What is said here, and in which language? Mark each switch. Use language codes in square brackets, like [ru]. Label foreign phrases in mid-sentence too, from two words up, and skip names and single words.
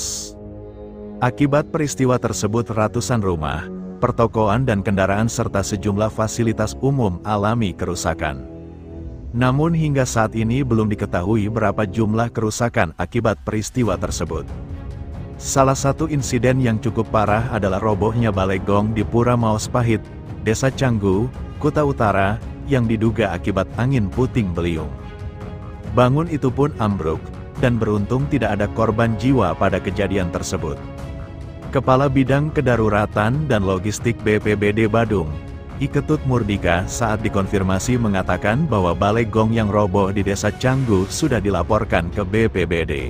[id] Akibat peristiwa tersebut ratusan rumah, pertokoan dan kendaraan serta sejumlah fasilitas umum alami kerusakan. Namun hingga saat ini belum diketahui berapa jumlah kerusakan akibat peristiwa tersebut. Salah satu insiden yang cukup parah adalah robohnya balai gong di Pura Maos Pahit, Desa Canggu, Kuta Utara, yang diduga akibat angin puting beliung. Bangun itu pun ambruk, dan beruntung tidak ada korban jiwa pada kejadian tersebut. Kepala Bidang Kedaruratan dan Logistik BPBD Badung, Iketut Murdika, saat dikonfirmasi mengatakan bahwa balai gong yang roboh di Desa Canggu sudah dilaporkan ke BPBD.